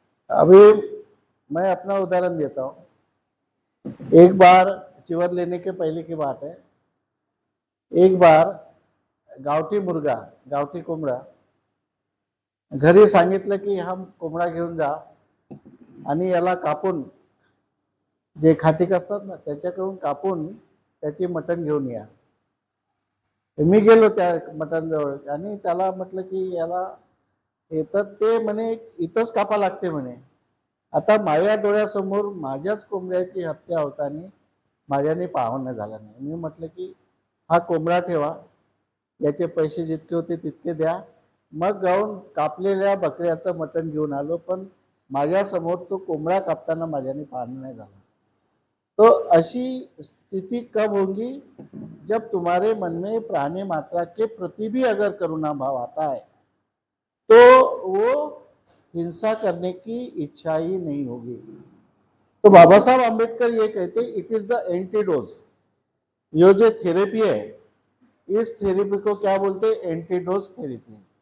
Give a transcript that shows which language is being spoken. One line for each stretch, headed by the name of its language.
Hindi: अभी मैं अपना उदाहरण देता हूँ। एक बार चिवर लेने के पहले की बात है, एक बार गावठी मुर्गा,
Marathi: गावठी कोंबडा घरी सांगितलं की हम कोंबडा घेऊन जा आणि याला कापून, जे खाटीक असतात ना त्याच्याकडून कापून त्याची मटण घेऊन या। मी गेलो त्या मटण जवळ आणि त्याला म्हटलं की याला येतात, ते म्हणे इथंच कापा लागते म्हणे। आता माझ्या डोळ्यासमोर माझ्याच कोंबड्याची हत्या होताना माझ्याने पाहणं झालं नाही। मी म्हटलं की हा कोंबडा ठेवा, याचे पैसे जितके होते तितके द्या। मग जाऊन कापलेल्या बकऱ्याचं मटण घेऊन आलो, पण माझ्या समोर तो कोंबडा कापताना माझ्याने पाहणं नाही झालं।
Hindi: तो अशी स्थिति कब होगी, जब तुम्हारे मन में प्राणी मात्रा के प्रति भी अगर करुणा भाव आता है, तो वो हिंसा करने की इच्छा ही नहीं होगी। तो बाबा साहब आम्बेडकर ये कहते
English: It is the antidote.
Hindi: ये जो थेरेपी है, इस थेरेपी को क्या बोलते हैं, एंटीडोज थेरेपी।